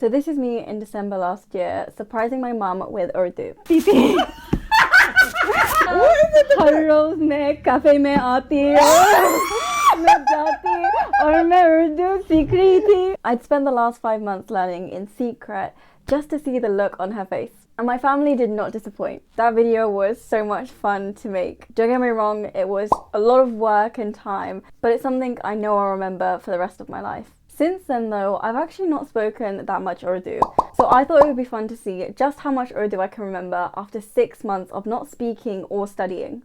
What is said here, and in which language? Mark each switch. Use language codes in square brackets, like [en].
[en] So this is me in December last year, surprising my mum with Urdu. [ur] हर रोज मैं cafe में आती मैं जाती और मैं उर्दू सीख रही थी. [en] I'd spent the last 5 months learning in secret just to see the look on her face. And my family did not disappoint. That video was so much fun to make. Don't get me wrong, it was a lot of work and time, but it's something I know I'll remember for the rest of my life. Since then though, I've actually not spoken that much Urdu, so I thought it would be fun to see just how much Urdu I can remember after 6 months of not speaking or studying.